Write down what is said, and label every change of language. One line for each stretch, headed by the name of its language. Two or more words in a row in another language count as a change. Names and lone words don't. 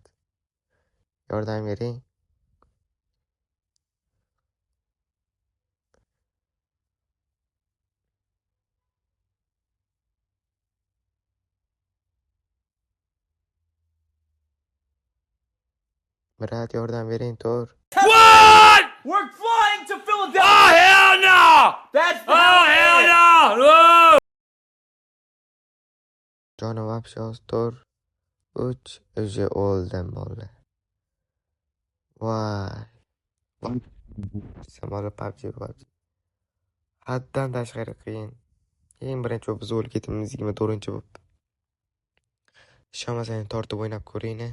Uzbek: Yordam bering. Brat, yordam bering, Tor.
English: What? We're flying to Philadelphia. Oh, hell no! That's hell no!
Uzbek: Jonim вообще oz, Tor. Uch, уже o'ldim bolalar. Voy. Samolyot PUBG. Haddan tashqari qiyin. Eng birinchi bo'lib biz o'lib ketimiz 24-chi bo'lib. Ishonmasang tortib o'ynab ko'ring-a.